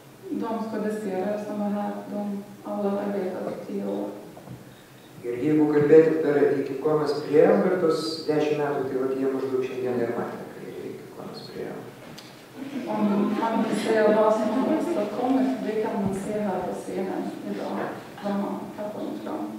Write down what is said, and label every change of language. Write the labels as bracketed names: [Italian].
[Swedish] De skådespelare som är här, de alla har arbetat 10 år. [Lithuanian] Ir jeigu kalbėti iki ko mes priėjom per tos 10 metų, tai vat jie maždaug šiandien ir matė, iki ko mes priėjom. [Swedish] Om man vill säga vad som har åstadkommit, det kan man se här på scenen idag, vad man har kommit fram.